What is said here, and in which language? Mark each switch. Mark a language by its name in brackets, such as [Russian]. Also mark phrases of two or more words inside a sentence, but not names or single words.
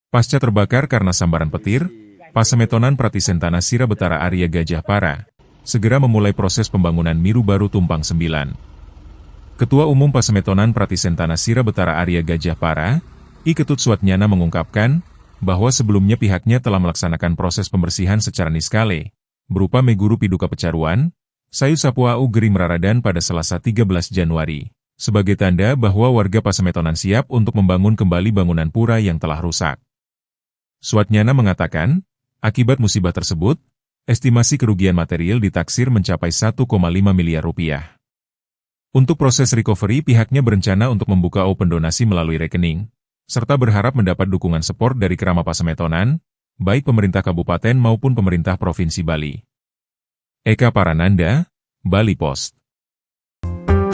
[Indonesian] Pasca terbakar karena sambaran petir, Pasemetonan Pratisentana Sira Betara Arya Gajah Para segera memulai proses pembangunan Miru Baru Tumpang 9. Ketua Umum Pasemetonan Pratisentana Sira Betara Arya Gajah Para, I Ketut Suatnyana mengungkapkan bahwa sebelumnya pihaknya telah melaksanakan proses pembersihan secara niskale, berupa Meguru Piduka Pecaruan, Sayu Sapuau Geri Meraradan pada Selasa 13 Januari, sebagai tanda bahwa warga Pasemetonan siap untuk membangun kembali bangunan pura yang telah rusak. Suatnyana mengatakan, akibat musibah tersebut, estimasi kerugian material ditaksir mencapai 1,5 miliar rupiah. Untuk proses recovery pihaknya berencana untuk membuka open donasi melalui rekening, serta berharap mendapat dukungan support dari Krama Pasemetonan, baik pemerintah kabupaten maupun pemerintah Provinsi Bali. Eka Parananda, Bali Post.